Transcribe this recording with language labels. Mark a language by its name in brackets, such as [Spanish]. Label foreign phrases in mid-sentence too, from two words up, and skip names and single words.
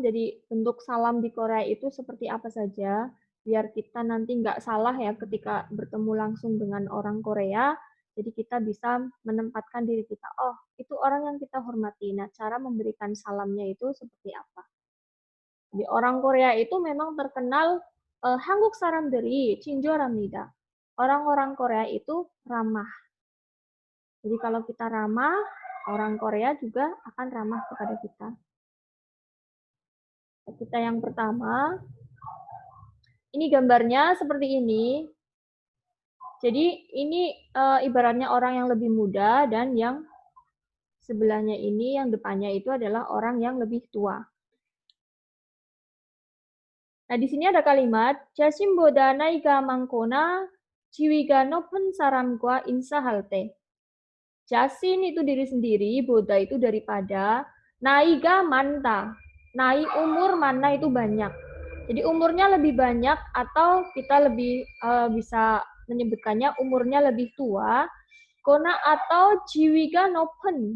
[Indonesian] Jadi bentuk salam di Korea itu seperti apa saja, biar kita nanti nggak salah ya ketika bertemu langsung dengan orang Korea. Jadi kita bisa menempatkan diri kita, oh itu orang yang kita hormati. Nah, cara memberikan salamnya itu seperti apa? Jadi orang Korea itu memang terkenal [Korean] 한국 사람들이 친절합니다. [Indonesian] Orang-orang Korea itu ramah. Jadi kalau kita ramah, orang Korea juga akan ramah kepada kita. Kita yang pertama, ini gambarnya seperti ini. Jadi ini ibaratnya orang yang lebih muda dan yang sebelahnya ini, yang depannya itu adalah orang yang lebih tua. Nah, di sini ada kalimat [Korean] 자신보다 나이가 많거나 지위가 높은 사람과 인사할 때. [Indonesian] Jasin itu diri sendiri, boda itu daripada, [Korean] 나이가 많다. [Indonesian] Nai umur, mana itu banyak. Jadi umurnya lebih banyak atau kita lebih bisa menyebutkannya umurnya lebih tua. [Korean] 거나 atau 지위가 높은.